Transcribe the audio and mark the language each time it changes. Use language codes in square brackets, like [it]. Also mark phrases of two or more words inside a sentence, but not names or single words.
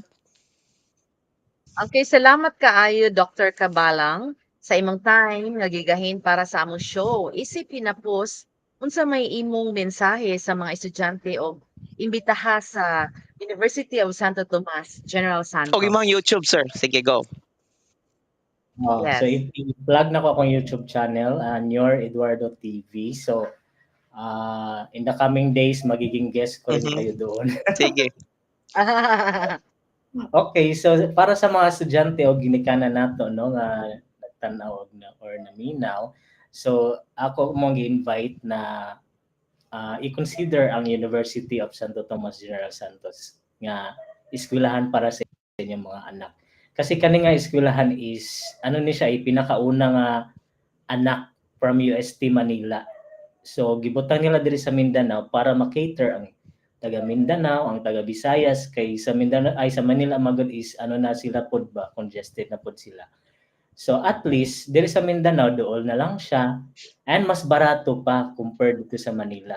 [ceb] Okay, salamat kaayo Dr. Kabalang sa imong time nga gigahin para sa among show. Isip pinapos unsa may imong mensahe sa mga estudyante o imbitaha sa University of Santo Tomas, General O Santos. imong YouTube, sir. Sige, go. So Yes. i-plug na ko akong YouTube channel, Nyor Eduardo TV. [tl] So [en] in the coming days [tl] magiging guest ko rin Mhm. kayo doon. [ceb] Sige. Okay, so para sa mga estudyante o ginikanan nato no nga nagtanaw na or naminaw, so ako mong invite na i-consider ang University of Santo Tomas General Santos nga eskwelahan para sa inyong mga anak. Kasi kani nga eskwelahan is ano ni siya pinakauna nga anak from UST Manila. So gibutan nila diri sa Mindanao para ma-cater ang taga Mindanao, ang taga Visayas kay sa Mindanao ay sa Manila magod is ano na sila pod ba congested na pod sila. So at least diri sa Mindanao dool na lang siya and mas barato pa compared dito sa Manila.